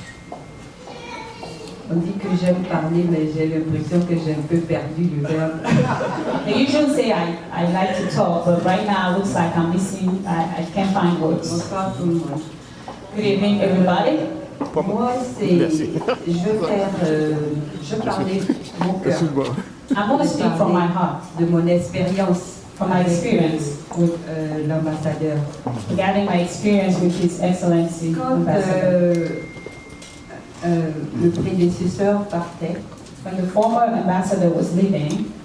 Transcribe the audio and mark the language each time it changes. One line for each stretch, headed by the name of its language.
French: On dit que j'aime parler, mais j'ai l'impression que j'ai un peu perdu le verbe.
English: They usually say I like to talk, but right now it looks like I'm missing, I can't find words.
French: Bonsoir tout le monde.
English: Good evening, everybody.
French: Moi, je parlais de mon cœur.
English: I'm going to speak from my heart,
French: De mon expérience.
English: from my experience, with
French: l'ambassadeur.
English: regarding my experience with His Excellency
French: Quand
English: Ambassador.
French: le prédécesseur partait,
English: When the former ambassador was leaving,